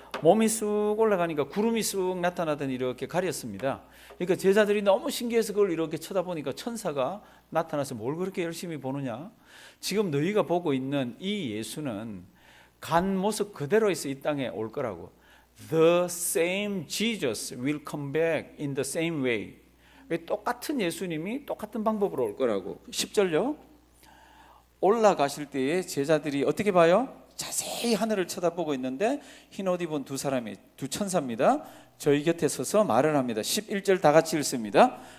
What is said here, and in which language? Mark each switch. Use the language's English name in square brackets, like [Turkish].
[Korean] 몸이 쑥 올라가니까 구름이 쑥 나타나더니 이렇게 가렸습니다. 그러니까 제자들이 너무 신기해서 그걸 이렇게 쳐다보니까 천사가 나타나서 뭘 그렇게 열심히 보느냐? 지금 너희가 보고 있는 이 예수는 간 모습 그대로에서 이 땅에 올 거라고. [English] The same Jesus will come back in the same way. [Korean] 똑같은 예수님이 똑같은 방법으로 올 거라고. 10절요. 올라가실 때에 제자들이 어떻게 봐요? 자세히 하늘을 쳐다보고 있는데 흰 옷 입은 두 사람이, 두 천사입니다. 저희 곁에 서서 말을 합니다. 11절 다 같이 읽습니다.